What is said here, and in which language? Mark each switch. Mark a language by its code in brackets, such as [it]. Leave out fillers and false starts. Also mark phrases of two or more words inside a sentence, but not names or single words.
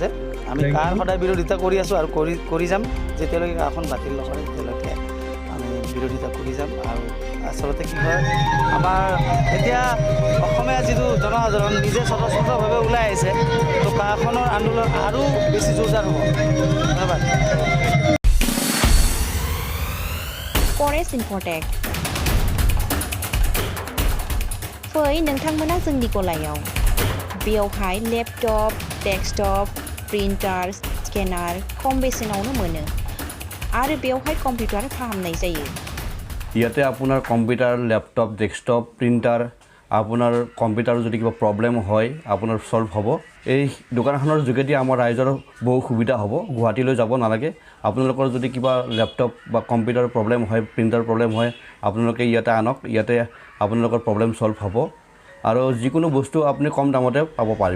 [as] আমি কাৰ সদায় বিৰোধিতা কৰি আছোঁ আৰু কৰি যাম, যেতিয়ালৈকে কাখন বাতিল নকৰে তেতিয়ালৈকে আমি বিৰোধিতা কৰি যাম। আৰু আচলতে কি হয়, আমাৰ এতিয়া অসমীয়া যিটো জনসাধাৰণ নিজে স্বতঃস্ফূৰ্তভাৱে ওলাই আহিছে, তো কাখনৰ আন্দোলন আৰু বেছি জোৰদাৰ হ'ব। ধন্যবাদ। [brx] फरेस्ट इनफटेक फै नोंथांमोना जोंनि गलायाव बेयावहाय लेपटप, डेस्कटप, प्रिन्टार, स्केनार खम बेसेनावनो मोनो आरो बेयावहाय कम्पिउटार फाहामनाय जायो। [as] ইয়াতে আপোনাৰ কম্পিউটাৰ, লেপটপ, ডেস্কটপ, প্ৰিণ্টাৰ, আপোনাৰ কম্পিউটাৰৰ যদি কিবা প্ৰব্লেম হয় আপোনাৰ সলভ হ'ব। এই দোকানখনৰ যোগেদি আমাৰ ৰাইজৰ বহু সুবিধা হ'ব, গুৱাহাটীলৈ যাব নালাগে। আপোনালোকৰ যদি কিবা লেপটপ বা কম্পিউটাৰৰ প্ৰব্লেম হয়, [en] printer problem [as] হয়, আপোনালোকে ইয়াতে আনক, ইয়াতে আপোনালোকৰ প্ৰব্লেম সলভ হ'ব আৰু যিকোনো বস্তু আপুনি কম দামতে পাব পাৰিব।